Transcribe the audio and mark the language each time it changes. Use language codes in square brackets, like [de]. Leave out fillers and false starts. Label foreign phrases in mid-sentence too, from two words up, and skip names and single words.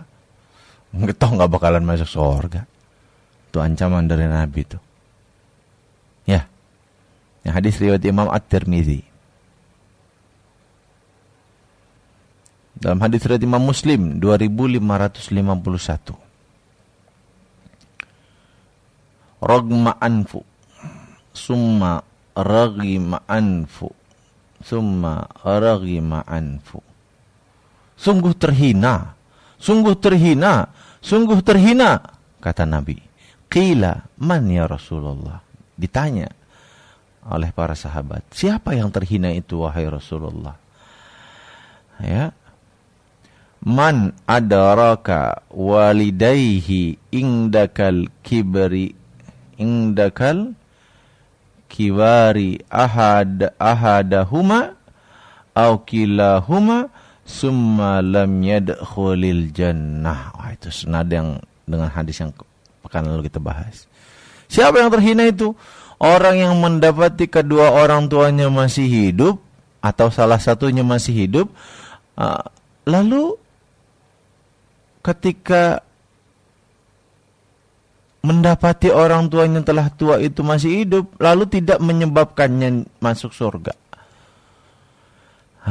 [id] Toh nggak bakalan masuk surga. Itu ancaman dari Nabi itu. Ya. Yang hadis riwayat Imam At-Tirmidzi. Dalam hadis riwayat Imam Muslim 2551. [ar] رغم أنف ثم رغم أنف ثم رغم أنف. [id] Sungguh terhina, sungguh terhina, sungguh terhina, kata Nabi. [ar] قيل من يا رسول الله. [id] Ditanya oleh para sahabat, siapa yang terhina itu wahai Rasulullah? Ya. [ar] من أدرك والديه عند الكبر أحدهما أو كليهما ثم لم يدخل الجنة. [id] Itu senada yang dengan hadis yang pekan lalu kita bahas. Siapa yang terhina itu? Orang yang mendapati kedua orang tuanya masih hidup atau salah satunya masih hidup, lalu ketika mendapati orang tuanya telah tua itu masih hidup, lalu tidak menyebabkannya masuk surga.